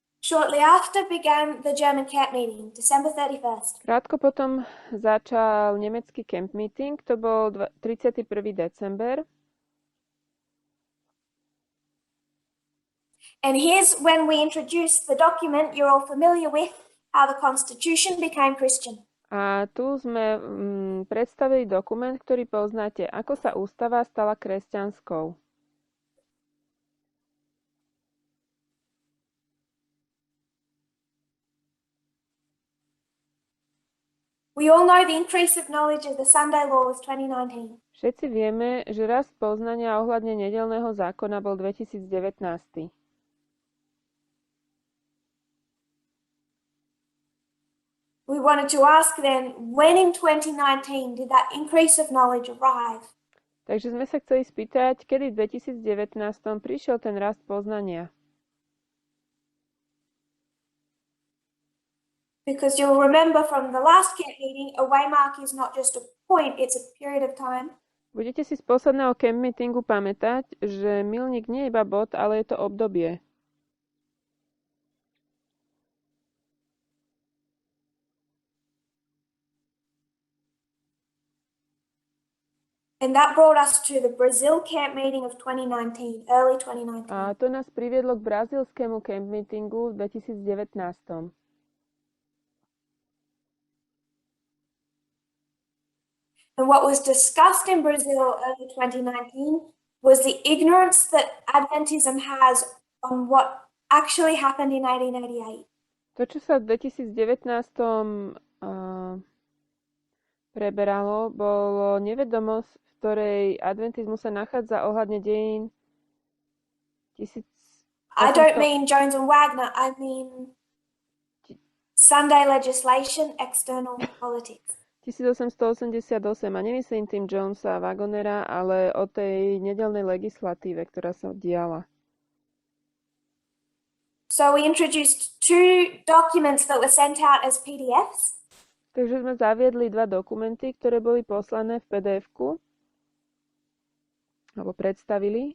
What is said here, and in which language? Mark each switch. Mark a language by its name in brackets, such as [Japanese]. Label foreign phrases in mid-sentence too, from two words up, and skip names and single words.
[English] Shortly after began the German camp meeting, December 31st. [Slovak] Krátko potom začal nemecký [English] camp meeting, [Slovak] to bol 31. december. [English] And here's when we introduced the document you're all familiar with, how the Constitution became Christian. [Slovak] A tu sme predstavili dokument, ktorý poznáte, ako sa ústava stala kresťanskou. [English] We all know the increase of knowledge of the Sunday law was 2019. [Slovak] Všetci vieme, že rast poznania ohľadne nedeľného zákona bol 2019. [English] We wanted to ask then, when in 2019 did that increase of knowledge arrive? [Slovak] Takže sme sa chceli spýtať, kedy v 2019 prišiel ten rast poznania. [English] Because you'll remember from the last camp meeting, a waymark is not just a point, it's a period of time. [Slovak] Budete si z posledného [English] camp meetingu [Slovak] pamätať, že milník nie je iba bod, ale je to obdobie. [English] And that brought us to the Brazil camp meeting of 2019, early 2019. [Slovak] A to nás priviedlo k brazílskému [English] camp meetingu [Slovak] v 2019. [English] And what was discussed in Brazil early 2019 was the ignorance that Adventism has on what actually happened in 1888. [Slovak] To, čo sa v 2019 preberalo, bolo nevedomosť, v ktorej adventizmus sa nachádza ohľadne dejín [English] I don't mean Jones and Wagner, I mean Sunday legislation, external politics. [Slovak] 1888, a nemyslím tým Jonesa a Wagonera, ale o tej nedeľnej legislatíve, ktorá sa diala. [English] So we introduced two documents that were sent out as PDFs. [Slovak] Takže sme zaviedli dva dokumenty, ktoré boli poslané v PDF-ku, alebo predstavili.